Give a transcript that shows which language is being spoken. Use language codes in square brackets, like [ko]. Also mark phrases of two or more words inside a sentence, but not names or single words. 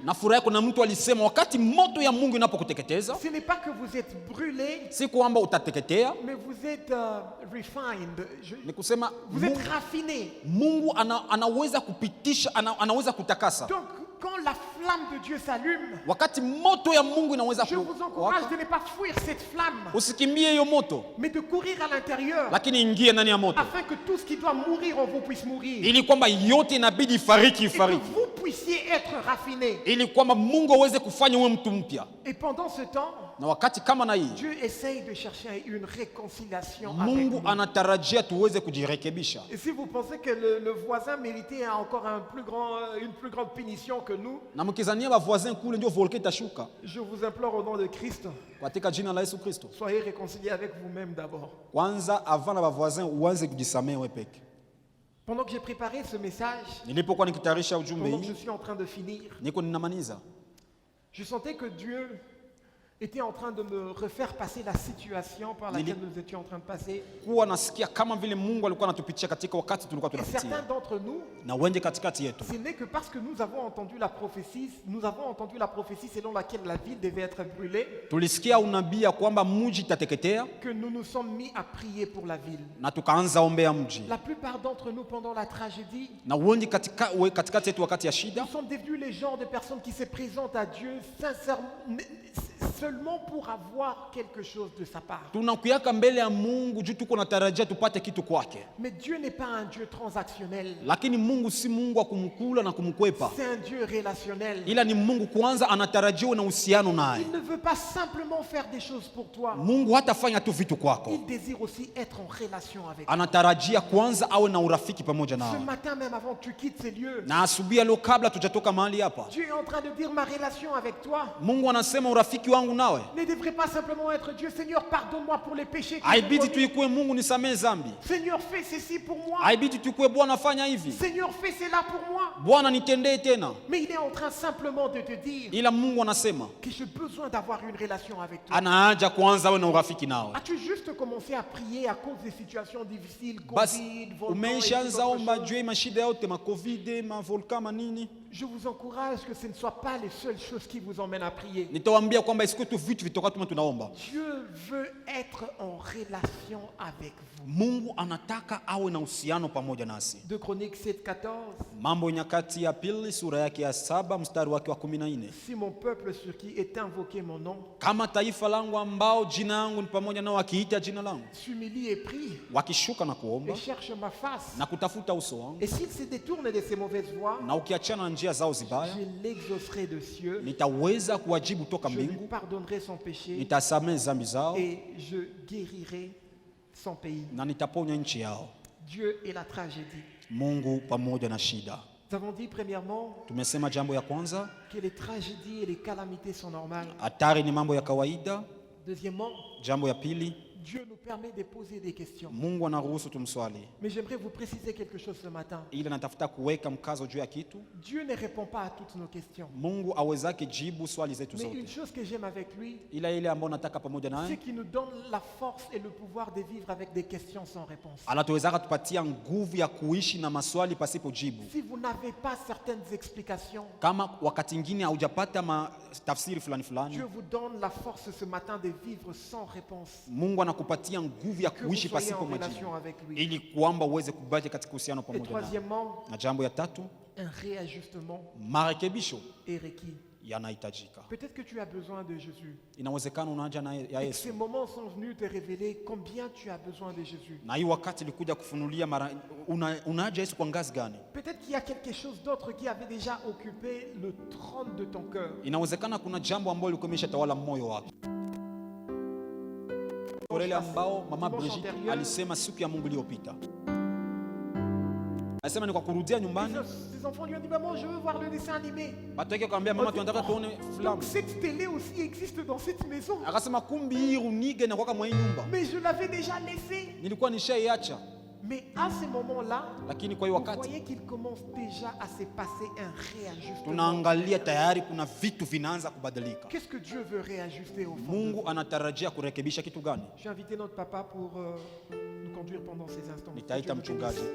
[sw] Na furaha yako, na mtu alisema wakati moto ya Mungu inapokuteketeza, [fr] ce n'est pas que vous êtes brûlé, [sw] si kwamba utateketea, [fr] mais vous êtes refined. [sw] ni kusema [fr] Vous êtes raffiné. [sw] Mungu anaweza kupitisha, anaweza kutakasa. [fr] Donc, quand la flamme de Dieu s'allume, [sw] Wakati moto ya Mungu inaweza [fr] je vous encourage de ne pas fuir cette flamme, [sw] usikimbie hiyo moto, [fr] mais de courir à l'intérieur, [sw] lakini ingie ndani ya moto, [fr] afin que tout ce qui doit mourir en vous puisse mourir. [sw] ili kwamba yote inabidi ifariki [fr] Et que [sw] ifariki, [fr] vous puissiez être raffiné. [sw] ili kwamba Mungu aweze kufanya uwe mtu mpya. [fr] Et pendant ce temps, [sw] Na wakati kama na hii, [fr] Dieu essaye de chercher une réconciliation avec [sw] Mungu [fr] nous. [sw] anatarajia tuweze kujirekebisha. [fr] Et si vous pensez que le voisin méritait encore une plus grande punition que nous, [sw] Na mkizania ba voisin kule ndio volke itashuka, [fr] je vous implore au nom de Christ, [sw] katika jina la Yesu Kristo, [fr] soyez réconciliés avec vous-même d'abord. [sw] kwanza avant na ba voisin uanze kujisamehe wewe peke. [fr] Pendant que j'ai préparé ce message, [sw] Nilipokuwa nikitayarisha ujumbe [fr] pendant que [sw] hii, [fr] je suis en train de finir, [sw] niko ninamaliza, [fr] je sentais que Dieu était en train de me refaire passer la situation par laquelle nous étions en train de passer. [sw] kuwa nasikia kama vile Mungu alikuwa anatupitia katika wakati tulikuwa [fr] Et certains [sw] tunapitia, [fr] d'entre nous, [sw] na wengi katikati yetu [fr] ce n'est que parce que nous avons entendu la prophétie selon laquelle la ville devait être brûlée, [sw] tulisikia unabii ya kwamba mji itateketea, [fr] que nous nous sommes mis à prier pour la ville. [sw] na tukaanza ombea mji. [fr] La plupart d'entre nous, pendant la tragédie, [sw] Na wengi katikati yetu wakati ya shida, [fr] nous sommes devenus les genres de personnes qui se présentent à Dieu sincèrement, seulement pour avoir quelque chose de sa part. [sw] tunakuyaka mbele ya Mungu juu tuko natarajia tupate kitu kwake, [fr] Mais Dieu n'est pas un Dieu transactionnel. [sw] lakini Mungu si Mungu wa kumkula na kumkwepa, [fr] C'est un Dieu relationnel. [sw] ila ni Mungu kwanza anatarajiwa na uhusiano naye. [fr] Il ne veut pas simplement faire des choses pour toi. [sw] Mungu hatafanya tu vitu kwako, [fr] Il désire aussi être en relation avec toi. [sw] anatarajia kwanza awe na urafiki pamoja [fr] Ce [sw] nawe. [fr] matin même, avant que tu quittes ces lieux, [sw] Na asubuhi leo, kabla tujatoka mahali hapa, [fr] Dieu est en train de dire ma relation avec toi [sw] Mungu anasema urafiki wangu nawe [fr] ne devrait pas simplement être Dieu, Seigneur, pardonne-moi pour les péchés que j'ai [sw] haibidi [fr] commis. [sw] tuikuwe Mungu nisamehe zambi, [fr] Seigneur, fais ceci pour moi. [sw] haibidi tuikuwe Bwana fanya hivi, [fr] Seigneur, fais cela pour moi. [sw] Bwana nitendee tena, [fr] Mais il est en train simplement de te dire [sw] ila Mungu anasema [fr] que j'ai besoin d'avoir une relation avec toi. [sw] ana haja kwanza awe na urafiki nawe. [fr] As-tu juste commencé à prier à cause des situations difficiles, [sw] Basi [fr] Covid, volcan et [sw] umeishaanza [fr] toutes autres [sw] omba [fr] choses? [sw] juu ya mashida yote, makovide, mavolka, manini. [fr] Je vous encourage que ce ne soient pas les seules choses qui vous emmènent à prier. [sw] Nitawaambia kwamba isiku tu vitu vitoka tuma tunaomba. [fr] Dieu veut être en relation avec vous. [sw] Mungu anataka awe na uhusiano pamoja nasi. [fr] 2 Chroniques 7:14. [sw] Mambo Nyakati ya Pili sura yake ya 7 mstari wake wa 14. [fr] Si mon peuple sur qui est invoqué mon nom [sw] Kama taifa langu ambao jina langu ni pamoja nao wakiita jina langu, [fr] s'humilie et prie [sw] wakishuka na kuomba [fr] et cherche ma face, [sw] na kutafuta uso wangu, [fr] et s'il se détourne de ses mauvaises voies, [sw] na ukiachana na njia zao zibaya, [fr] je l'exaucerai de cieux, [sw] nitaweza kuwajibu toka [fr] je lui [sw] mbingu, [fr] pardonnerai son péché [sw] nitasamehe dhambi zao [fr] et je guérirai son pays. [sw] na nitaponya nchi yao. [fr] Dieu et la tragédie. [sw] Mungu pamoja na shida. [fr] Nous avons dit premièrement [sw] Tumesema jambo ya kwanza, [fr] que les tragédies et les calamités sont normales. [sw] hatari ni mambo ya kawaida. [fr] Deuxièmement, [sw] Jambo ya pili, [fr] Dieu nous permet de poser des questions. [sw] Mungu anaruhusu tumswali. [fr] Mais j'aimerais vous préciser quelque chose ce matin. [sw] Ila natafuta kuweka mkazo juu ya kitu. [fr] Dieu ne répond pas à toutes nos questions. [sw] Mungu awezake jibu swali zetu [fr] Mais une [sw] zote, [fr] chose que j'aime avec lui, [sw] ila ile ambayo nataka pamoja [fr] c'est [sw] naye [fr] qu'il nous donne la force et le pouvoir de vivre avec des questions sans réponse. [sw] anatuwezaka tupatia nguvu ya kuishi na maswali pasipo jibu. [fr] Si vous n'avez pas certaines explications, [sw] Kama wakati ingine haujapata tafsiri fulani fulani, [fr] Dieu vous donne la force ce matin de vivre sans réponse. [sw] Mungu anakupatia nguvu ya [fr] Que vous [sw] kuishi [fr] soyez [sw] pasipo [fr] en relation [sw] majibu, [fr] avec lui. [sw] ili kwamba uweze kubaki katika uhusiano [fr] Et [sw] pamoja naye. [fr] troisièmement, [sw] Na jambo ya tatu, [fr] un réajustement [sw] marekebisho [fr] est requis. [sw] yanahitajika. [fr] Peut-être que tu as besoin de Jésus. [sw] Inawezekana unaja na ya [fr] Et que [sw] Yesu, [fr] ces moments sont venus te révéler combien tu as besoin de Jésus. [sw] na hii wakati ilikuja kufunulia unaja Yesu kwa ngazi gani. [fr] Peut-être qu'il y a quelque chose d'autre qui avait déjà occupé le trône de ton cœur. [sw] Inawezekana kuna jambo ambalo liko imeshatawala moyo wako, ile ambao mama Brigitte alisema siku ya Mungu iliyopita. Anasema ni kwa kurudia nyumbani, [fr] Ses enfants lui ont dit, maman, je veux voir le dessin animé. [sw] watu wake akamwambia mama, tunataka tuone [fr] Donc [sw] filamu. [fr] cette télé aussi existe dans cette maison. [sw] Akasema kumbi hii runige na kwa mwa hii nyumba [fr] Mais je l'avais déjà laissé. [sw] nilikuwa nishaiacha, [fr] Mais à ce moment-là, [sw] lakini kwa hiyo [fr] vous [sw] wakati [fr] voyez qu'il commence déjà à se passer un réajustement. [sw] tunaangalia tayari kuna vitu vinaanza kubadilika. [fr] Qu'est-ce que Dieu veut réajuster au fond? [sw] Mungu anatarajia kurekebisha kitu gani? [fr] J'ai invité notre papa pour nous conduire pendant ces instants. Que [sw] Nitaita [fr] Dieu vous [sw] mchungaji. [fr] bénisse.